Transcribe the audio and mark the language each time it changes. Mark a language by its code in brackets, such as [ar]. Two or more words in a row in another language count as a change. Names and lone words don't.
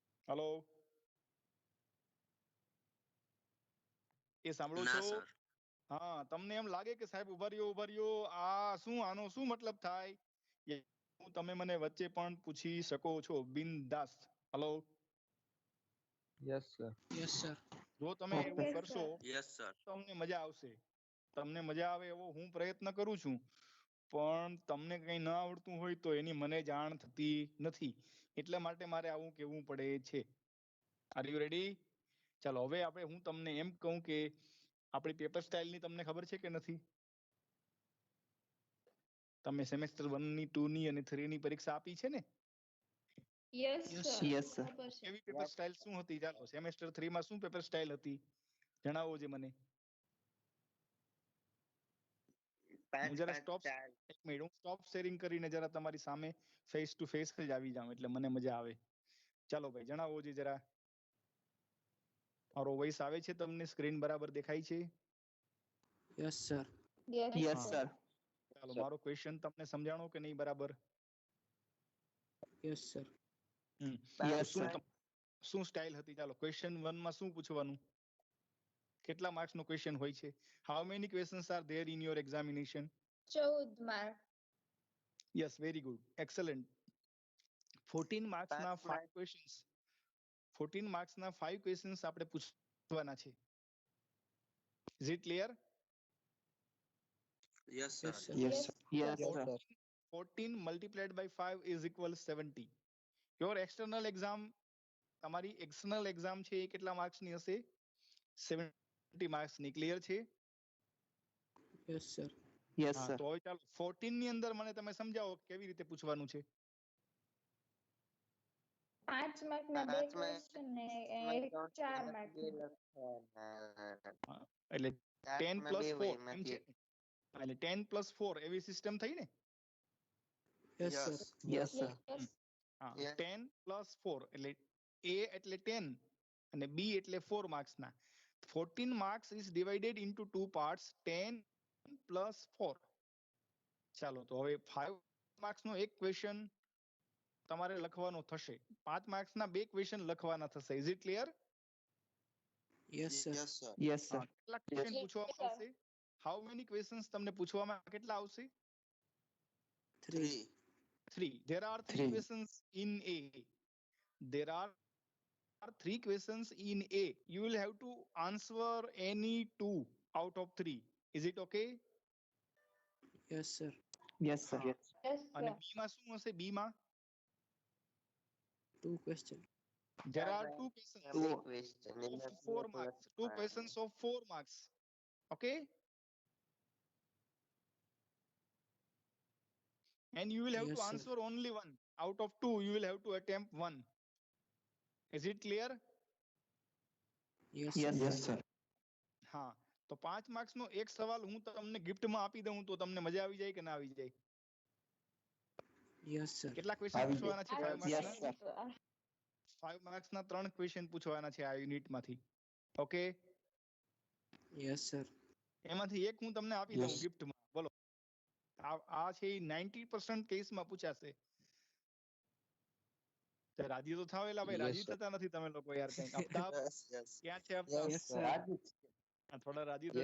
[gu] હલો, એ સાંભળો ના છો? [en] સર. [gu] હા, તમને એમ લાગે કે સાહેબ ઉભા રહ્યો, આ શું, આનો શું મતલબ થાય? તમે મને વચ્ચે પણ પૂછી શકો છો, બિનદાસ. હલો, [en] Yes, sir. Yes, sir. [gu] જો તમે એવું [en] Yes, [gu] કરશો [en] sir. Yes, sir. [gu] તો તમને મજા આવશે. તમને મજા આવે એવો હું પ્રયત્ન કરું છું, પણ તમને કઈ ન આવડતું હોય તો એની મને જાણ થતી નથી. એટલા માટે મારે આવું કહેવું પડે છે. [en] are you ready? [gu] ચાલો, હવે આપણે હું તમને એમ કહું કે આપણી [en] paper style [gu] ની તમને ખબર છે કે નથી? તમે સેમેસ્ટર 1 ની 2 ની અને 3 ની પરીક્ષા આપી છે ને? [en] Yes, Yes, sir. sir. Yes, sir. [gu] ખબર છે. એવી [en] paper style [gu] શું હતી? ચાલો, સેમેસ્ટર 3 માં શું [en] paper style [gu] હતી? જણાવો જે મને. હું જરા સ્ટોપ એક મિનિટ, હું [en] stop sharing [gu] કરીને જરા તમારી સામે [en] face to face [gu] જ આવી જાઉં એટલે મને મજા આવે. ચાલો ભાઈ, જણાવો જે જરા. મારો વોઇસ આવે છે તમને? સ્ક્રીન બરાબર દેખાય છે? [en] Yes, sir. Yes, Yes, sir. [gu] ચાલો, મારો ક્વેશ્ચન તમને સમજાણો કે નહીં બરાબર? [en] Yes, sir. Yes, [gu] શું [en] sir. [gu] શું સ્ટાઇલ હતી? ચાલો, ક્વેશ્ચન 1 માં શું પૂછવાનું? કેટલા માર્ક્સ નો ક્વેશ્ચન હોય છે? [en] How many questions are there in your examination? [gu] 14 માર્ક. [en] Yes, very good, excellent. [gu] 14 માર્ક્સ ના 5 ક્વેશ્ચન્સ. 14 માર્ક્સ ના 5 ક્વેશ્ચન્સ આપણે પૂછવાના છે. [en] Is it clear? યસ Yes, સર. sir. Yes, sir. Yes, Yes, sir. sir. 14 multiplied by 5 is equal 70. your external exam, [gu] તમારી [en] external exam [gu] છે એ કેટલા માર્ક્સ ની હશે? 70 માર્ક્સ ની. ક્લિયર છે? [en] Yes, sir. Yes, [gu] હા, [en] sir. [gu] તો હવે ચાલો 14 ની અંદર મને તમે સમજાવો કેવી રીતે પૂછવાનું છે. 5 માર્ક ના 2 ક્વેશ્ચન ને 4 માર્ક. એટલે 10 પ્લસ 4 એમ છે ને? હા, એટલે 10 પ્લસ 4 એવી સિસ્ટમ થઈ ને? [en] Yes, sir. Yes, sir. Yes. [gu] હા, [en] Yes. [gu] 10 પ્લસ 4 એટલે A એટલે 10 અને B એટલે 4 માર્ક્સ ના. [en] 14 માર્ક્સ is divided into two parts, 10 plus 4. [gu] ચાલો, તો હવે 5 માર્ક્સ નો એક ક્વેશ્ચન તમારે લખવાનો થશે. 5 માર્ક્સ ના બે ક્વેશ્ચન લખવાના થશે. [en] is it clear? Yes, sir. Yes, sir. Yes, sir. [gu] કેટલા ક્વેશ્ચન [en] Yes, [gu] પૂછવામાં [en] sir. [gu] આવશે? [en] how many questions [gu] તમને પૂછવામાં કેટલા આવશે? 3. 3. [en] There are 3 Three. questions in A. There are 3 questions in A. You will have to answer any 2 out of 3. Is it okay? Yes, sir. Yes, sir. [gu] હા. [en] Yes, [gu] અને [en] sir. [gu] B માં શું હશે? B માં [en] 2 question. there are 2 questions Two. of 4 marks. 2 questions of 4 marks. Okay? And you will have Yes, to sir. answer only one. Out of 2, you will have to attempt one. Is it clear? Yes, Yes, sir. yes, sir. [gu] હા, તો 5 માર્ક્સ નો એક સવાલ હું તમને ગિફ્ટમાં આપી દઉં તો તમને મજા આવી જાય કે ના આવી જાય? [en] Yes, sir. [gu] કેટલા ક્વેશ્ચન આવી પૂછવાના છે? 5 આવી [en] Yes, [gu] માર્ક્સ જાય, [en] sir. sir. [gu] 5 માર્ક્સ ના 3 ક્વેશ્ચન પૂછવાના છે આ યુનિટ માંથી. ઓકે? [en] Yes, sir. [gu] એમાંથી એક હું તમને આપી દઉં [en] Yes. [gu] ગિફ્ટમાં. બોલો, આ છે 90% કેસમાં પૂછાશે. તો રાજી તો થાવ એલા ભાઈ, [en] Yes, [gu] રાજી [en] sir. [gu] થતા નથી તમે લોકો યાર. કંઈક અફતાબ ક્યાં છે અફતાબ? [en] Yes, sir. [gu] હા, થોડા રાજી [en] Yes,